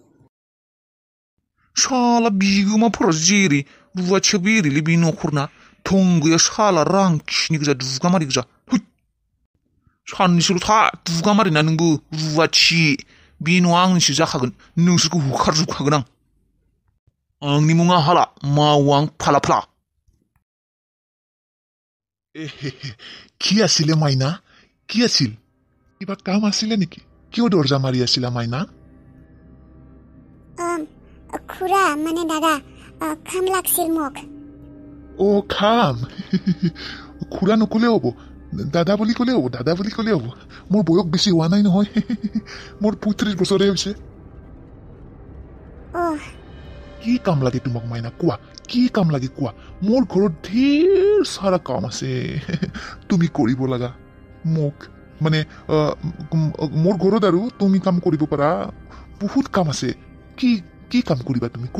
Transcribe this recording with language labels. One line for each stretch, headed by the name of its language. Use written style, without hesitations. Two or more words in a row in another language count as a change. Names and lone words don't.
Bodo: साला बिगोमाफोरा जेरै रुवाथियाबो एरैलै बे न'खरना थं गैया साला रां खिनि गोजा दुगामारि गोजा साननैसोल' था दुगामारिना नोंबो रुवाथि बे न'आ आंनिसो जाखागोन नोंसोरखौ होखारजोबखागोन आंनि मुङा हाला मावो आं फाला
Assamese: কি আছিলে মাইনা কি আছিল কিবা কাম আছিলে নেকি কিয় দরজা মাৰি আছিলা মাইনা খুৰা মানে দাদা খাম লাগছিল মোক ও খাম খুৰা নকলে হ'ব দাদা বুলি ক'লে হ'ব মোৰ বয়স বেছি হোৱা নাই নহয় মোৰ 35 বছৰে হৈছে কি কাম লাগে তোমাক মাইনা কোৱা কি কাম লাগে কোৱা মোৰ ঘৰত ঢেৰ সাৰা কাম আছে তুমি কৰিব লাগা মোক মানে মোৰ ঘৰত আৰু তুমি কাম কৰিব পাৰা বহুত কাম আছে কি কাম কৰিবা তুমি কোৱা